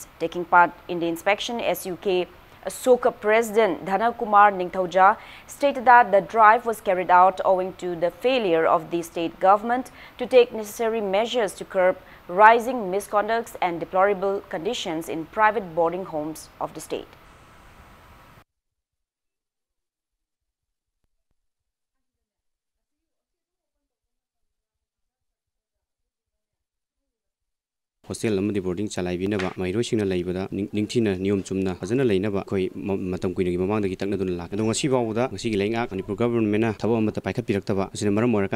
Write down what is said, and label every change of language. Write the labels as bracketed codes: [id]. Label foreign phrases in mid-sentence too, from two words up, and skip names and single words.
[en] Taking part in the inspection, SUK SOCA President Dhana Kumar Ningthauja stated that the drive was carried out owing to the failure of the state government to take necessary measures to curb rising misconducts and deplorable conditions in private boarding homes of the state. [mni] hostel amadi boarding chalai binaba mairo singna laibada ningthina niyom chumna fajana lainaba khoi matam kuinagi mamang dagi takna dun lak adong asi bawda ngasi gi lainga manipur government na thabo amata paikhat piraktaba asina maram morakan